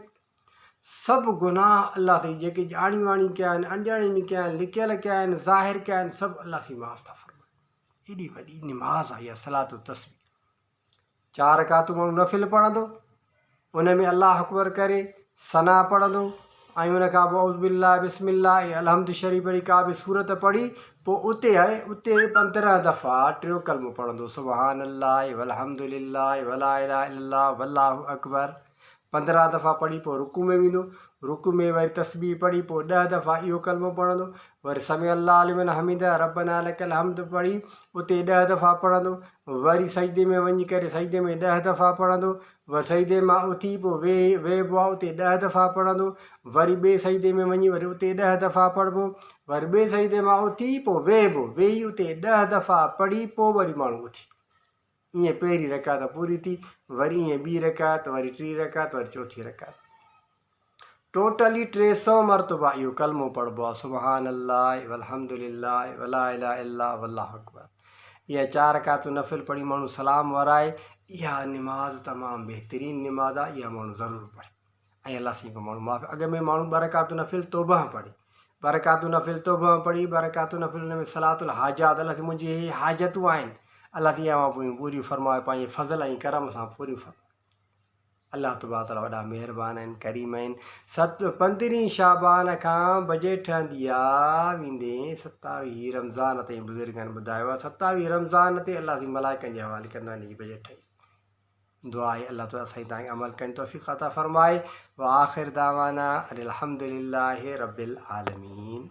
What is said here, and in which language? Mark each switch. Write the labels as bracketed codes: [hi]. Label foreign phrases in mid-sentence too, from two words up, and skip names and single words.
[sd] सभु गुनाह अलाह साईं जेके ॼाणी वाणी कया आहिनि, अणॼाणी में कया आहिनि, लिकियल कया आहिनि, ज़ाहिर कया आहिनि, सभु अलाह साईं माफ़ु था फ़रमाइनि। एॾी वॾी निमाज़ आहे इहा सलात तस्बीह। 4 रकातूं माण्हू नफ़िल पढ़ंदो, उन में [ar] الله أكبر [sd] करे सना पढ़ंदो, ऐं उनखां पोइ [ar] أعوذ بالله بسم الله [sd] अलहम्द शरीफ़ पढ़ी का बि सूरत पढ़ी, पोइ उते 15 दफ़ा टियों कलमो पढ़ंदो, [ar] سبحان الله والحمد لله ولا إله إلا الله والله أكبر. [sd] 15 दफ़ा पढ़ी पोइ रुकू में वेंदो, रुकू में वरी तस्बीह पढ़ी पोइ 10 दफ़ा इहो कलमो पढ़ंदो, वरी [ar] سمع الله لمن حمده ربنا لك الحمد [sd] पढ़ी उते 10 दफ़ा पढ़ंदो, वरी सजदे में वञी करे सजदे में 10 दफ़ा पढ़ंदो, वरी सजदे मां उथी पोइ वेहबो आहे उते 10 दफ़ा पढ़ंदो, वरी ॿिए सजदे में वञी वरी उते 10 दफ़ा पढ़िबो, वरी ॿिए सजदे मां उथी पोइ वेहबो, वेही उते 10 दफ़ा पढ़ी पोइ वरी माण्हू उथी। ईअं पहिरीं रकात पूरी थी, वरी ईअं ॿी रकात, वरी टी रकात, वरी चौथी रकात, टोटली 300 मरतबा इहो कलमो पढ़िबो आहे, [ar] سبحان الله والحمد لله ولا إله إلا الله والله أكبر. [sd] इहा 4 रकातूं नफ़िल पढ़ी माण्हू सलाम वराए, इहा निमाज़ तमामु बहितरीनु निमाज़ आहे, इहा माण्हू ज़रूरु पढ़े। ऐं अलाह साईं को माण्हू माफ़। अॻ में माण्हू 2 रकातूं नफ़िल तौबह पढ़ी, 2 रकातूं नफ़िल तौबह पढ़ी, 2 रकातूं नफ़िल हुन में [ar] صلاة الحاجات, [sd] अलाह मुंहिंजी इहे हाजतूं आहिनि, अलाह इहा मां पूरियूं फरमाए, पंहिंजे फज़ल ऐं करम सां पूरियूं फरमाए। [ar] الله تبارك تعالى [sd] वॾा महिरबान आहिनि, करीम आहिनि। 15 शाबान खां बजेट ठहंदी आहे वेंदे 27 रमज़ान ताईं। बुज़ुर्गनि ॿुधायो आहे 27 रमज़ान ते अलाह जी मलाइकनि जे हवाले कंदो आहे हिन जी बजेट ठही। दुआ आहे अल्लाह ताला साईं तव्हांखे अमल करण तौफ़ीक़ अता फ़रमाए। [ar] وآخر دعوانا أن الحمد لله رب العالمين.